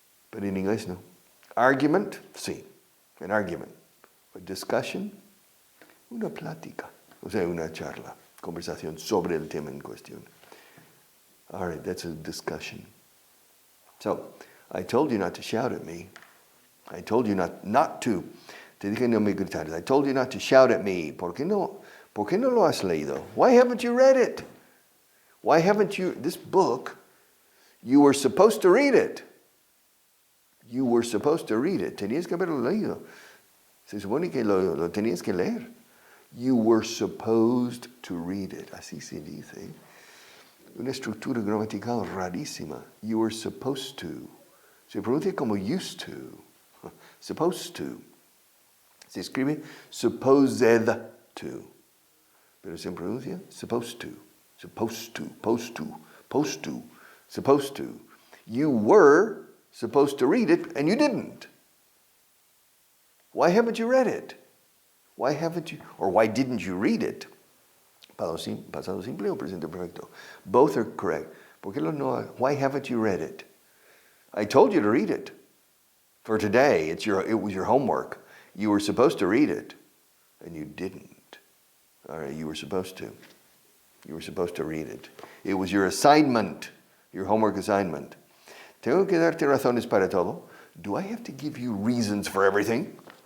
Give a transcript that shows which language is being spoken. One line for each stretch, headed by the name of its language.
English: But in English, no. Argument, sí, an argument. But discussion,
Spanish: una plática, o sea, una charla, conversación sobre el tema en cuestión.
English: All right, that's a discussion. So, I told you not to shout at me. I told you not to.
Spanish: Te dije no me gritares.
English: I told you not to shout at me.
Spanish: ¿Por qué no lo has leído?
English: Why haven't you read it? Why haven't you, this book, you were supposed to read it. You were supposed to read it.
Spanish: Tenías que haberlo leído. Se supone que lo tenías que leer.
English: You were supposed to read it.
Spanish: Así se dice. Una estructura gramatical rarísima.
English: You were supposed to.
Spanish: Se pronuncia como
English: used to. Supposed to.
Spanish: Se escribe
English: supposed to.
Spanish: Pero se pronuncia
English: supposed to. Supposed to. Supposed to. Supposed to. Supposed to. You were supposed to read it, and you didn't. Why haven't you read it? Why haven't you, or why didn't you read it?
Spanish: Pasado simple o presente perfecto.
English: Both are correct.
Spanish: ¿Por qué no?
English: Why haven't you read it? I told you to read it. For today, it was your homework. You were supposed to read it, and you didn't. All right, you were supposed to. You were supposed to read it. It was your assignment, your homework assignment.
Spanish: Tengo que darte razones para todo.
English: Do I have to give you reasons for everything?